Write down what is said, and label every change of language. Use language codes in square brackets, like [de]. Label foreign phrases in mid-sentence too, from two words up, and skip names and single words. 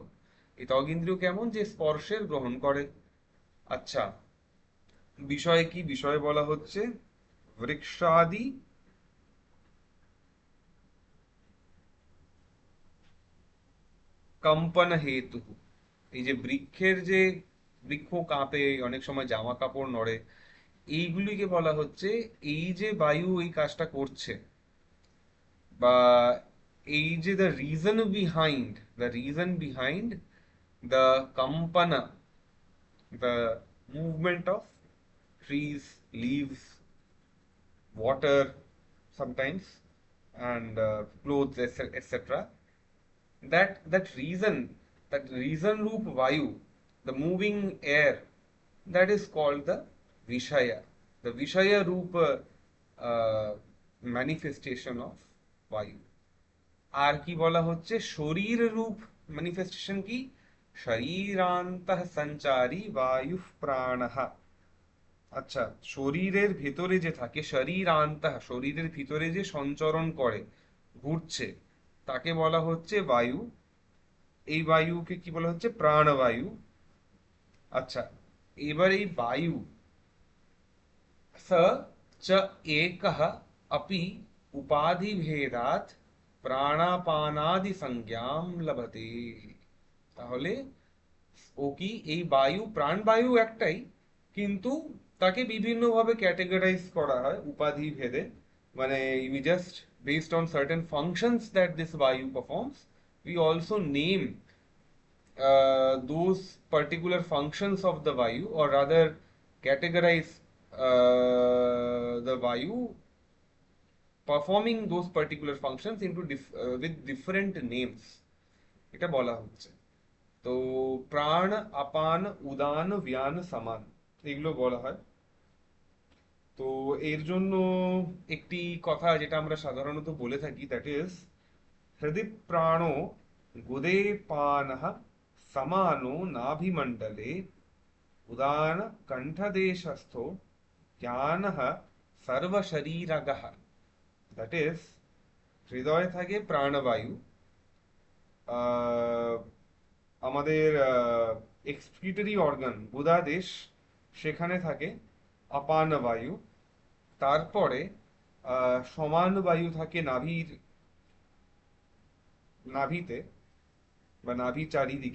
[bn] এই ত্বক ইন্দ্রিয় কেমন, যে স্পর্শের গ্রহণ করে। আচ্ছা, বিষয় কি, বিষয় বলা হচ্ছে বৃক্ষাদি কম্পন হেতু। এই যে বৃক্ষের যে, বৃক্ষ কাঁপে, অনেক সময় জামা কাপড় নড়ে, এইগুলিকে বলা হচ্ছে, এই যে বায়ু এই কাজটা করছে, বা এই যে [en] the reason behind the [bn] কম্পনা, [en] the movement of trees, leaves, water sometimes, and clothes, etc. That reason [sa] रूप वायु, [en] the moving air, that is called the Vishaya. The [sa] विषय रूप [en] manifestation of vayu. [bn] আর কি বলা হচ্ছে, শরীর রূপ ম্যানিফেস্টেশন কি, [sa] শরীরান্তঃ সঞ্চারী বায়ু প্রাণঃ। [bn] আচ্ছা, শরীরের ভেতরে যে থাকে, শরীরান্তঃ শরীরের ভিতরে যে সঞ্চরণ করে, ঘুরছে, তাকে বলা হচ্ছে বায়ু। এই বায়ুকে কি বলা হচ্ছে, প্রাণবায়ু। আচ্ছা, এবার এই বায়ু [sa] स च एकः अपि उपाधिभेदात् প্রাণাপানাদি সংজ্ঞাম লভতে। [bn] তাহলে ও কি, এই বায়ু প্রাণবায়ু একটাই, কিন্তু তাকে বিভিন্নভাবে ক্যাটেগরাইজ করা হয় উপাধি ভেদে। [en] মানে we just based on certain functions that this vayu performs, we also name those particular functions of the vayu, or rather categorize the vayu performing those particular functions into with different names, [bn] এটা বলা হচ্ছে। তো প্রাণ, আপান, উদান, ব্যান, সমান, এগুলো বলা হয়। তো এর জন্য একটি কথা যেটা আমরা সাধারণত বলে থাকি, [en] that is [sa] হৃদি প্রাণো গুদে পানঃ समानो नाभिमंडले उदान कंठदेशस्थो ज्ञानः सर्वशरीरगः। [en] that is, [bn] হৃদয়ে থাকে প্রাণবায়ু, আহ, আমাদের [en] excretory organ [bn] গুদাদেশ, সেখানে থাকে আপান বায়ু। তারপরে সমান বায়ু থাকে নাভিতে বা নাভি চারিদিকে।